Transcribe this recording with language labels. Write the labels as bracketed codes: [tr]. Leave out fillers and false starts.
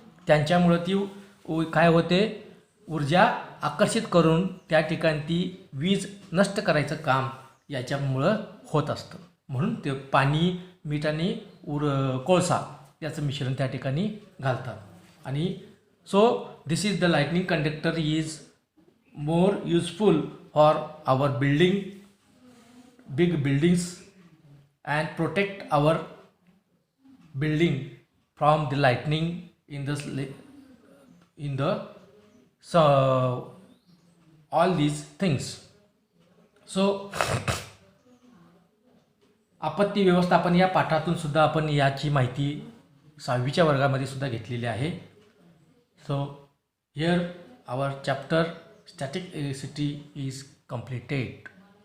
[mr] त्यांच्यामुळं ती काय होते, ऊर्जा आकर्षित करून त्या ठिकाणी ती वीज नष्ट करायचं काम याच्यामुळं होत असतं. म्हणून ते पाणी, मीठ आणि कोळसा याचं मिश्रण त्या ठिकाणी घालतात. [en] आणि so this is the lightning conductor is more useful for our big buildings and protect our building from the lightning in the so all these things. [mr] So आपत्ती व्यवस्थापन या पाठातून सुद्धा आपण याची माहिती 6वीच्या वर्गामध्ये सुद्धा घेतलेली आहे. [en] So here our chapter static electricity is completed.